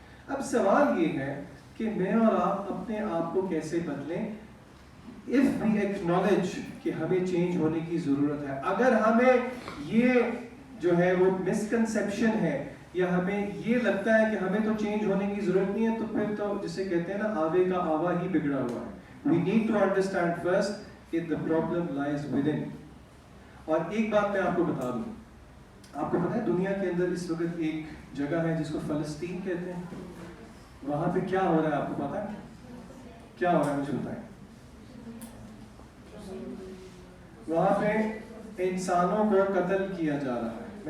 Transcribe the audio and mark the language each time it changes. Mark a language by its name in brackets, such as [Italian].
[Urdu] اب سوال یہ ہے کہ میں اور آپ اپنے آپ کو کیسے بدلیں. [English] if we acknowledge [Urdu] کہ ہمیں چینج ہونے کی ضرورت ہے, اگر ہمیں یہ جو ہے وہ مسکنسیپشن ہے یا ہمیں یہ لگتا ہے کہ ہمیں تو چینج ہونے کی ضرورت نہیں ہے, تو پھر تو جسے کہتے ہیں نا آوے کا آوا ہی بگڑا ہوا ہے. [English] we need to understand first کہ the problem lies within. [Urdu] اور ایک بات میں آپ کو بتا دوں, آپ کو پتا ہے دنیا کے اندر اس وقت ایک جگہ ہے جس کو فلسطین کہتے ہیں. وہاں پہ کیا ہو رہا ہے آپ کو پتا ہے؟ کیا ہو رہا ہے مجھے بتائیں. وہاں پہ انسانوں کو قتل کیا جا رہا ہے.